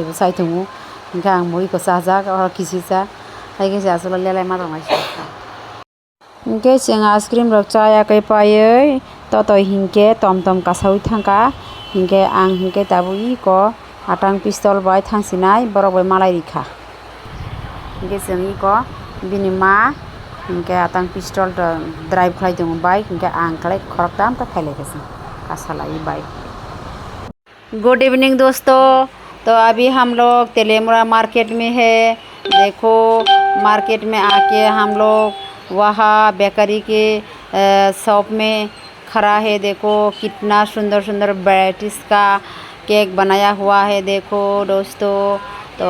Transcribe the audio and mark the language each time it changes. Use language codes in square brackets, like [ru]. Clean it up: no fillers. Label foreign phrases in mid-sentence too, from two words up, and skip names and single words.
[trp] bo chai tongo hingke ang mo iko chajak oro kisi cha haike se asolo lelai ma tongaisi hingke chung [en] ice cream [trp] rok chaya kai paioi totoi hingke tomtom kasaui thangka hingke ang hingke tabo iko atang pistol bai thangsinai borok bai malai rikha hingke chung iko bini ma hingke atang pistol to drive khlai tongo bike hingke ang khlai khorok tamta khailai kasi kasalai bike [en] good evening [hi] दोस्तों तो अभी हम लोग तेलेमुरा मार्केट में है देखो मार्केट में आके हम लोग वहाँ बेकरी के शॉप में खड़ा है देखो कितना सुंदर सुंदर वैराइटीज़ का केक बनाया हुआ है देखो दोस्तों तो